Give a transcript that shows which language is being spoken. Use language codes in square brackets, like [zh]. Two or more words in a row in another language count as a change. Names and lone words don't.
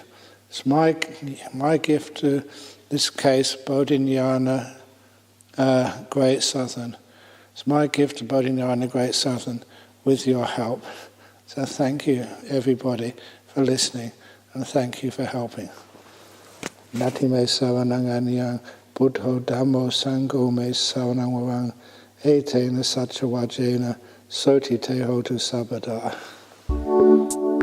[en] It's my gift to this case, Bodhinyana Great Southern. It's my gift to Bodhinyana Great Southern with your help. So thank you, everybody, for listening, and thank you for helping. [pi] Nati me savanang anyang, Buddho Dhammo Sangho me savanang warang, Etena Satchawajena, Soti te hotu sabada.